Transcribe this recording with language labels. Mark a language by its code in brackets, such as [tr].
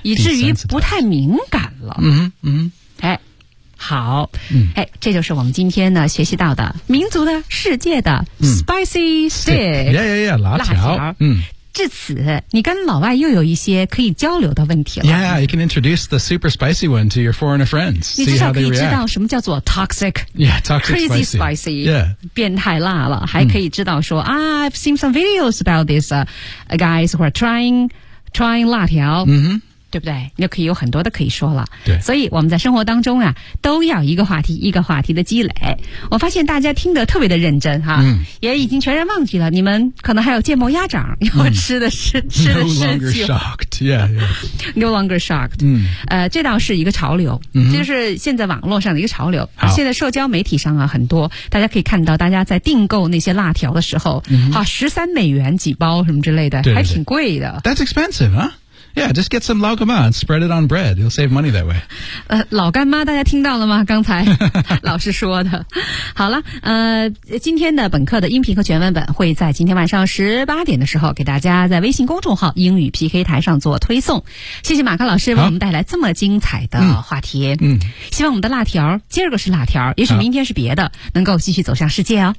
[zh] 以至于不太敏感了。嗯嗯。哎，好。嗯。哎，这就是我们今天呢学习到的民族的世界的 spicy stick. Yeah, yeah, yeah, 辣条。辣条。嗯。至此你跟老外又有一些可以交流的问题了。 [en] Yeah, you can introduce the super spicy one to your foreigner friends. [zh] 你至少可以知道什么叫做 toxic. [en] Yeah, toxic crazy spicy. [zh] Yeah. 变态辣了。还可以知道说、 [en] I've seen some videos about these、guys who are trying 辣条。 Mm-hmm. [zh] 对不对你就可以有很多的可以说了对，所以我们在生活当中啊，都要一个话题一个话题的积累我发现大家听得特别的认真哈、也已经全然忘记了你们可能还有芥末鸭掌要吃的是、吃的是 [en] No longer shocked、 [zh] 这倒是一个潮流、就是现在网络上的一个潮流现在社交媒体上啊，很多大家可以看到大家在订购那些辣条的时候、13美元几包什么之类的对对对还挺贵的 [en] That's expensive, huhYeah, just get some 老干妈 and spread it on bread. You'll save money that way. [zh] 老干妈大家听到了吗刚才老师说的。好了今天的本课的音频和全文本会在今天晚上18点的时候给大家在微信公众号英语 PK 台上做推送。谢谢马克老师为我们带来这么精彩的话题。希望我们的辣条今儿个是辣条也许明天是别的能够继续走向世界哦。